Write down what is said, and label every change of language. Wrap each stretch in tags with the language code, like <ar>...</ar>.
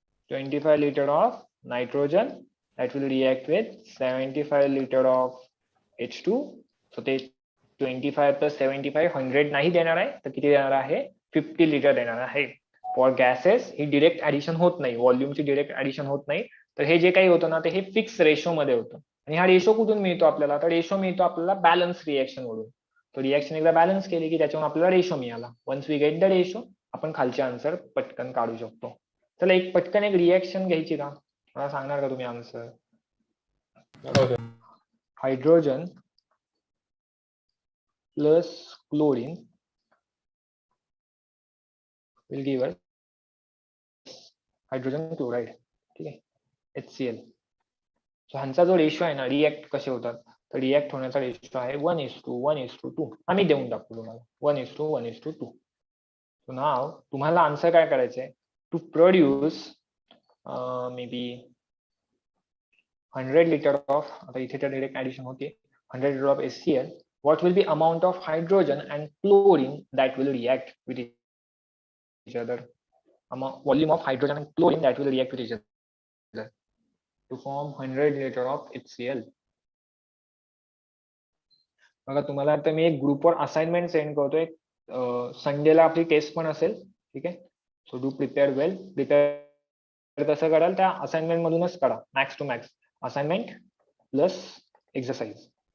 <en>25 liter of nitrogen that will react with 75 liter of H2.</en> <mr>So ते 25 plus 75 100 नाही देणार आहे, तर किती देणार आहे? 50 लिटर देणार आहे.</mr> <en>for gases</en> <mr>he direct addition होत नाही, व्हॉल्यूमची डिरेक्ट ऍडिशन होत नाही. तर हे जे काही होतं ना, ते हे फिक्स रेशो मध्ये होतं. आणि हा रेशो कुठून मिळतो आपल्याला? तर रेशो मिळतो आपल्याला बॅलन्स रिएक्शन वरून. तो रिएक्शन एकदा बॅलन्स केली की त्याच्यावर आपल्याला रेशो मिळाला.</mr> <en>once we get the ratio,</en> <mr>आपण खालचे आन्सर पटकन काढू शकतो. चला एक पटकन एक रिएक्शन घ्यायची का? मला सांगणार का तुम्ही answer?</mr> <en>Hydrogen plus chlorine will give us hydrogen chloride.</en> <mr>ठीक आहे, HCl. सो ह्यांचा जो रेशो आहे ना, रिएक्ट कसे होतात, तर रिएक्ट होण्याचा रेशो आहे 1:1:2. आम्ही देऊन टाकू तुम्हाला 1:1:2. सो नाव तुम्हाला आन्सर काय करायचंय?</mr> <en>to produce may be 100 liter of,</en> <mr>आता इथे तर डायरेक्ट ऍडिशन होते,</mr> <en>100 liter of HCl, what will be amount of hydrogen and chlorine that will react with each other? Volume of hydrogen and chlorine that will react with each other to form 100 liter of HCl.</en> <mr>बघा तुम्हाला आता मी एक ग्रुपवर assignment send करतोय. संडेला आपली taste पण असेल. ठीक आहे,</mr> <en>So do prepare well.</en> <mr>Prepare कसं कराल त्या असाइनमेंट मधूनच करा.</mr> <en>Max to max assignment plus exercise.</en>